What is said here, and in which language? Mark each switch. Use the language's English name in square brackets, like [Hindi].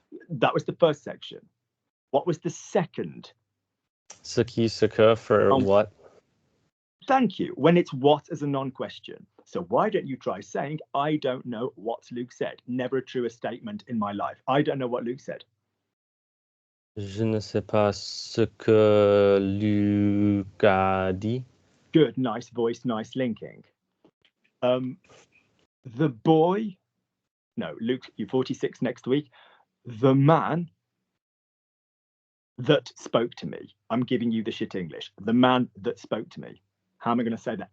[English] That was the first section. What was the second? [French] Ce qui, ce que for Oh. [English] what? Thank you. When it's what as a non-question. So why don't you try saying, I don't know what Luke said? Never a truer statement in my life. I don't know what Luke said. [French] Je ne sais pas ce que Luc a dit. [English] Good, nice voice, nice linking. The boy, no, Luke, you're 46 next week. The man that spoke to me. I'm giving you the shit English. The man that spoke to me. How am I going to say that?